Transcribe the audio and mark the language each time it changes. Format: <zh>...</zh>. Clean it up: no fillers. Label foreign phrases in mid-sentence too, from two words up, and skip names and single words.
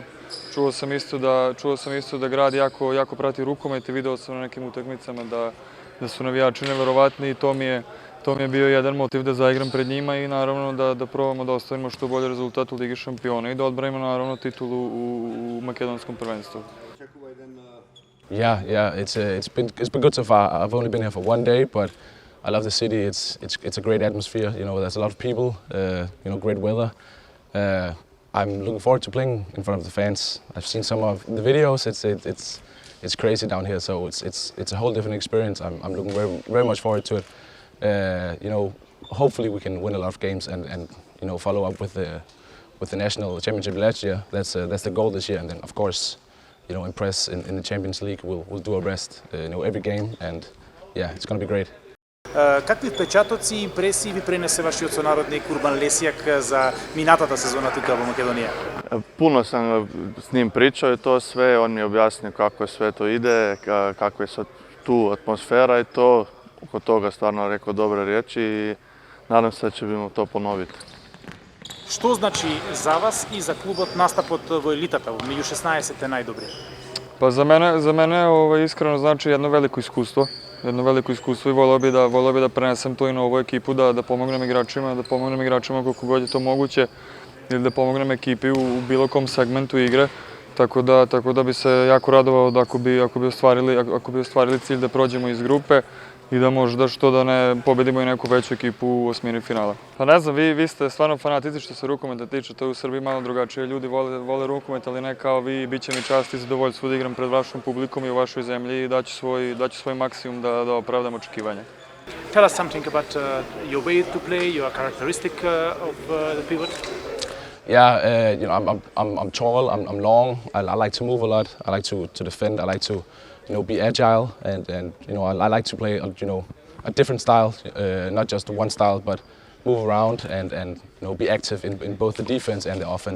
<sr>Čuo sam isto da grad jako prati rukomet i video sam na nekim utakmicama da su navijači neverovatni i to mi je bio jedan motiv da zaigram pred njima i naravno da probamo da ostvarimo što bolji rezultat u Ligi šampiona i da odbranimo naravno titulu u makedonskom prvenstvu.</sr> <en>Yeah, it's been good so far. I've only been here for one day, but I love the city. It's a great atmosphere. You know, there's a lot of people. Great weather. I'm looking forward to playing in front of the fans. I've seen some of the videos. It's crazy down here, so it's a whole different experience. I'm looking very much forward to it. Hopefully we can win a lot of games and follow up with the national championship last year. That's the goal this year, and then of course, impress in the Champions League. We'll do our best, every game, and yeah, it's going to be great.</en> <mk>Какви впечатоци и импресии ви пренесе вашиот сонародник Урбан Лесијак за минатата сезона тука во Македонија?</mk> <hr>Puno sam s njim pričao i to sve, on mi je objasnio kako sve to ide, kako je sad tu atmosfera i to. Oko toga stvarno rekao dobre riječi i nadam se da ćemo to ponoviti.</hr> <mk>Што значи за вас и за клубот настапот во елитата, меѓу 16 најдобри?</mk> <sr>Pa za mene iskreno znači jedno veliko iskustvo i voleo bi da prenesem to i na ovu ekipu, da pomognem igračima koliko god je to moguće ili da pomognem ekipi u bilo kom segmentu igre. Tako da bi se jako radovao da ako bi ostvarili cilj da prođemo iz grupe i da možda što da ne pobedimo i neku veću ekipu u osmini finala. Pa ne znam, vi ste stvarno fanatici što se rukometa tiče, to je u Srbiji malo drugačije. Ljudi vole rukomet, ali ne kao vi, bit će mi čast i zadovoljstvo da igram pred vašom publikom i u vašoj zemlji i daću svoj maksimum da opravdam očekivanja.</sr> <en>Tell us something about your way to play, your characteristic of the pivot. Yeah, I'm tall, I'm long. I like to move a lot. I like to defend. I like to be agile, and I like to play a different style, not just one style, but move around and be active in both the defense and the offense.</en>